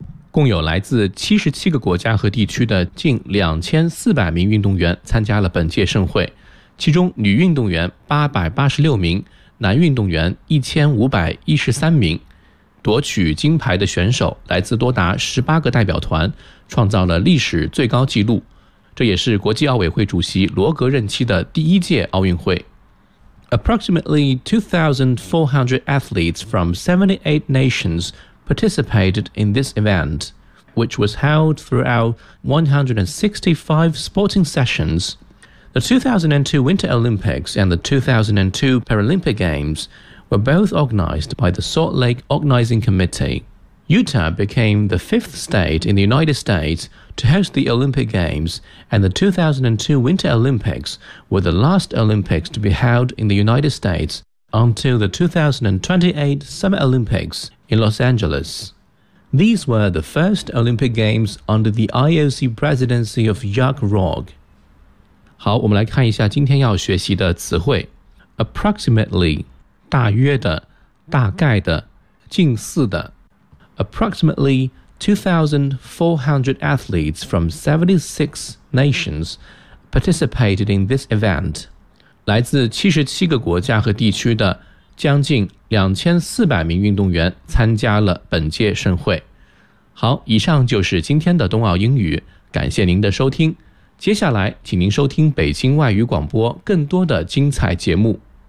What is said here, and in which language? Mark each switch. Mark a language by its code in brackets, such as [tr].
[zh] 共有来自77个国家和地区的近2400名运动员参加了本届盛会，其中女运动员886名，男运动员1513名，夺取金牌的选手来自多达18个代表团，创造了历史最高纪录，这也是国际奥委会主席罗格任期的第一届奥运会。 [en] Approximately 2,400 athletes from 78 nations participated in this event, which was held throughout 165 sporting sessions. The 2002 Winter Olympics and the 2002 Paralympic Games were both organized by the Salt Lake Organizing Committee. Utah became the fifth state in the United States to host the Olympic Games, and the 2002 Winter Olympics were the last Olympics to be held in the United States until the 2028 Summer Olympics in Los Angeles. These were the first Olympic Games under the IOC presidency of Jacques Rogge. [zh] 好，我们来看一下今天要学习的词汇。 Approximately, 大约的，大概的，近似的。 [en] Approximately 2,400 athletes from 76 nations participated in this event. [zh] 来自77个国家和地区的将近2400名运动员参加了本届盛会。好，以上就是今天的冬奥英语，感谢您的收听。接下来，请您收听北京外语广播更多的精彩节目。